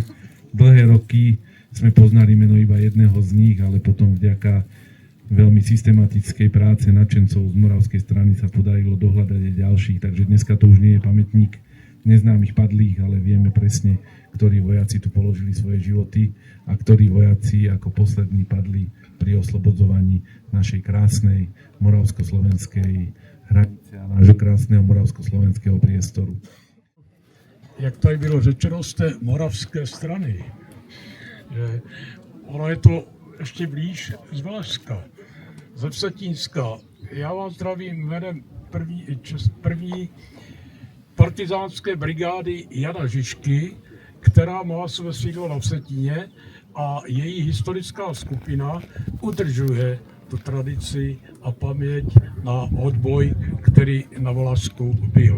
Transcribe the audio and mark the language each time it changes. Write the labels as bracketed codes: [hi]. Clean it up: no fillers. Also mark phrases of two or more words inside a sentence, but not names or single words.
[sk] Dlhé roky sme poznali meno iba jedného z nich, ale potom vďaka veľmi systematickej práce nadšencov z moravskej strany sa podarilo dohľadať aj ďalších, takže dneska to už nie je pamätník neznámych padlých, ale vieme presne, ktorí vojaci tu položili svoje životy a ktorí vojaci ako poslední padli pri oslobodzovaní našej krásnej moravsko-slovenskej hranice a nášho krásneho moravsko-slovenského priestoru. [cs] Jak tady bylo řečeno z té moravské strany, že ono je to ještě blíž z Valašska, ze Vsetínska. Já vás zdravím jménem první partizánské brigády Jana Žižky, která má své sídlo na Vsetíně a její historická skupina udržuje tu tradici a paměť na odboj, který na Valašsku byl.